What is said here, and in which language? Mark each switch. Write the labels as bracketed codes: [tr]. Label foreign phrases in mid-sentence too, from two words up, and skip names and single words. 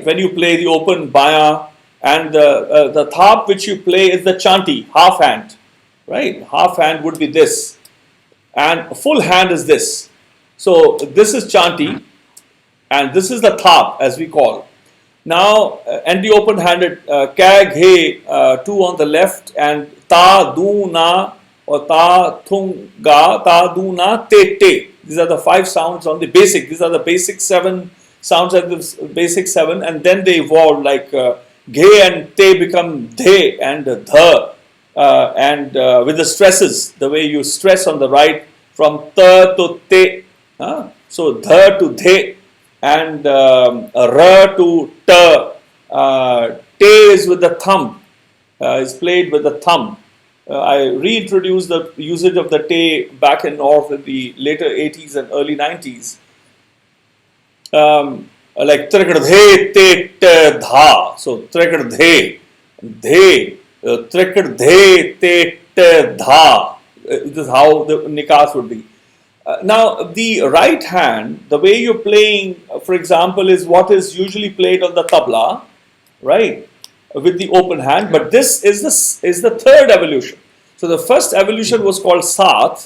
[en] When you play the open baya, and the thap which you play is the chanti, half hand, right? Half hand would be this, and full hand is this. So this is chanti, and this is the thap, as we call. Now, and the open-handed kag, he, two on the left, and ta, du, na, or ta, thung, ga, ta, du, na, te, te. These are the five sounds on the basic. These are the basic seven sounds at the basic seven, and then they evolve like ghe and te become dhe and dha, and with the stresses, the way you stress on the right from ta to te, so dha to dhe, and ra to ta, te is with the thumb, is played with the thumb. I reintroduced the usage of the te back in north in the later 80s and early 90s. Like trikadhe te dha. So trikadhe, dhe, trikadhe te dha. This is how the nikas would be. Now, the right hand, the way you're playing, for example, is what is usually played on the tabla, right, with the open hand. But this is the third evolution. So the first evolution was called sath.